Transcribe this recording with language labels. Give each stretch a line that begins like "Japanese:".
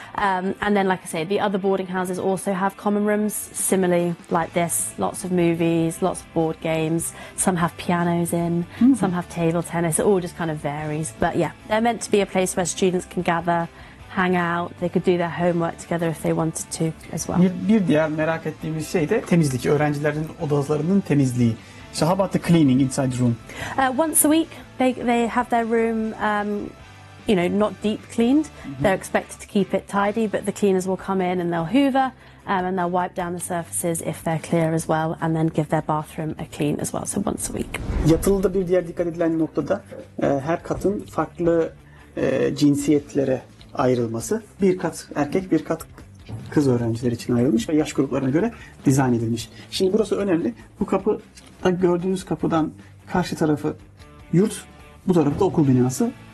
English: And then, like I say, the other boarding houses also have common rooms, similarly like this. Lots of movies, lots of board games. Some have pianos in, some have table tennis. It all just kind of varies. But yeah, they're meant to be a place where students can gather, hang out. They could do their homework together if they wanted to as well.
Turkish: Bir diğer merak ettiğimiz şey de temizlik. Öğrencilerin odalarının temizliği.
English: So how about the cleaning inside the room? Once a week, they have their room, not deep cleaned. They're expected to keep it tidy, but the cleaners will come in and they'll hoover and they'll wipe down the surfaces if they're clear as well, and then give their bathroom a clean as well. So once a week.
Turkish: Yatılıda bir diğer dikkat edilen noktada her katın farklı cinsiyetlere ayrılması. Bir kat erkek, bir kat kız öğrenciler için ayrılmış ve yaş gruplarına göre dizayn edilmiş. Şimdi burası önemli. Bu kapı, gördüğünüz kapıdan karşı tarafı yurt, bu tarafta okul binası.